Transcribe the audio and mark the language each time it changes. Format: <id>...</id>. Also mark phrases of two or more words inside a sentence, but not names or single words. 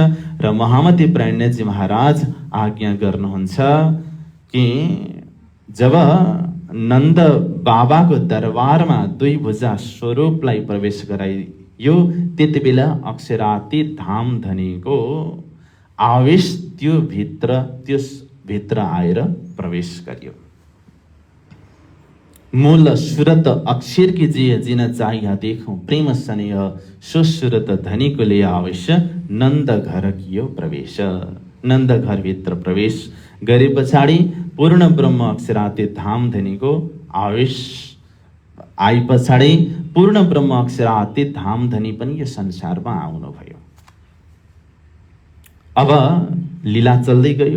<ne>र महामती प्रणयजी महाराज आज्ञा गर्नुहुन्छ कि जब नन्द बाबाको दरबारमा दुई भुजा स्वरूपलाई प्रवेश गराइयो, त्यति बेला अक्षरातीत धामधनीको आवेश त्यो भित्र आएर प्रवेश गर्यो।</ne> <hi>मूल सुरत अक्षर की जिय जिन चाहिया देखूं, प्रेम स्नेह सुसुरत धनी को ले आवश्य, नन्द घर कियो प्रवेश।</hi> <ne>नन्द घर भित्र प्रवेश गरे पछाडि पूर्ण ब्रह्म अक्षरातीत धामधनीको आवेश आए पछाडि पूर्ण ब्रह्म अक्षरातीत धामधनी पनि यो संसारमा आउनुभयो। अब लीला चल्दै गयो।</ne>